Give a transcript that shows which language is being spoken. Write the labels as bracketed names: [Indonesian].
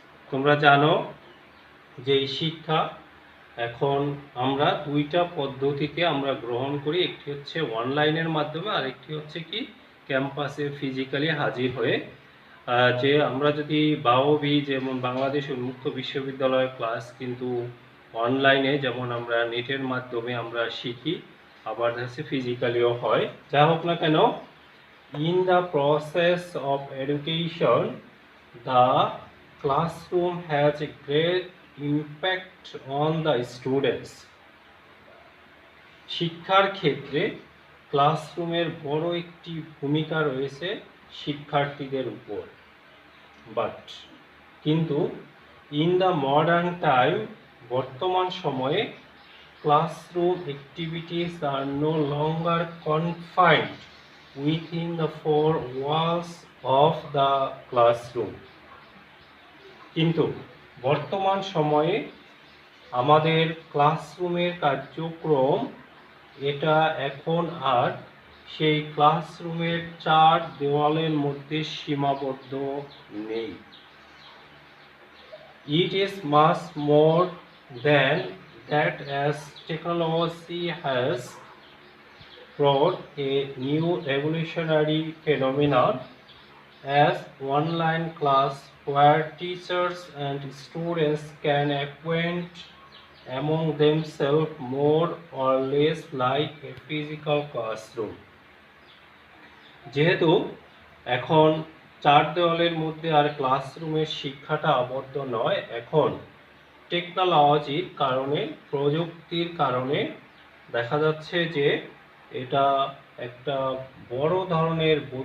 [Bangla] তোমরা জানো যে এই শিক্ষা এখন আমরা দুইটা পদ্ধতিতে আমরা গ্রহণ করি, একটি হচ্ছে অনলাইনের মাধ্যমে, আর একটি হচ্ছে কি ক্যাম্পাসে ফিজিক্যালি হাজির হয়ে। যে আমরা যদি বাওবি, যেমন বাংলাদেশ উন্মুক্ত বিশ্ববিদ্যালয়ের ক্লাস কিন্তু অনলাইনে, যেমন আমরা নেটের মাধ্যমে আমরা শিখি, আবার হচ্ছে ফিজিক্যালিও হয়। যা হোক না কেন, [English] in the process of education The classroom has a great impact on the students. [Bangla] শিক্ষার ক্ষেত্রে ক্লাসরুমের বড় একটি ভূমিকা রয়েছে শিক্ষার্থীদের উপর। [English] but [Bangla] কিন্তু [English] in the modern time, [Bangla] বর্তমান সময়ে [English] classroom activities are no longer confined within the four walls of the classroom. [Bangla] কিন্তু বর্তমান সময়ে আমাদের ক্লাসরুমের কার্যক্রম এটা এখন আর সেই ক্লাসরুমের চার দেওয়ালের মধ্যে সীমাবদ্ধ নেই। [English] It is much more than that, as technology has brought a new revolutionary phenomenon as online class where teachers and students can acquaint among themselves more or less like a physical classroom. [Bangla] যেহেতু এখন চার দেওয়ালের মধ্যে আর ক্লাসরুমের শিক্ষাটা আবদ্ধ নয়, এখন টেকনোলজির কারণে, প্রযুক্তির কারণে দেখা যাচ্ছে যে এটা একটা বড় ধরনের